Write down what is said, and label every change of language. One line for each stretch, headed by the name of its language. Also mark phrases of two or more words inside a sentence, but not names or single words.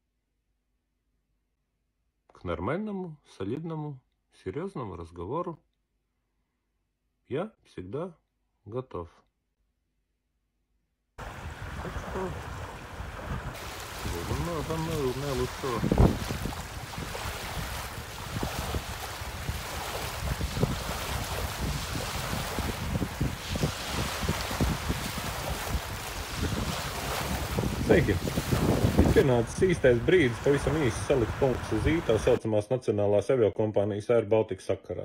Russian: К нормальному, солидному, серьезному разговору я всегда готов. Так что за мной лучше.
Latvian: Sveiki! Ir pienācis īstais brīdis pavisam īsi salikt punktus uz tā saucamās nacionālās aviokompānijas Air Baltica sakarā.